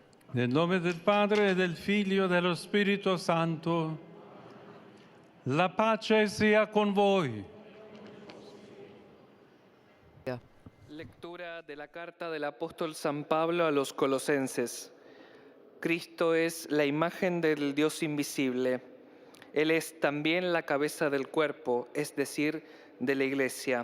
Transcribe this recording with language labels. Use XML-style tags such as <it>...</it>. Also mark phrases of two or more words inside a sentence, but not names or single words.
<it>Nel nome del Padre, e del Figlio e dello Spirito Santo, la pace sia con voi.</it> <es>Lectura de la carta del apóstol San Pablo a los colosenses. Cristo es la imagen del Dios invisible. Él es también la cabeza del cuerpo, es decir, de la Iglesia.</es>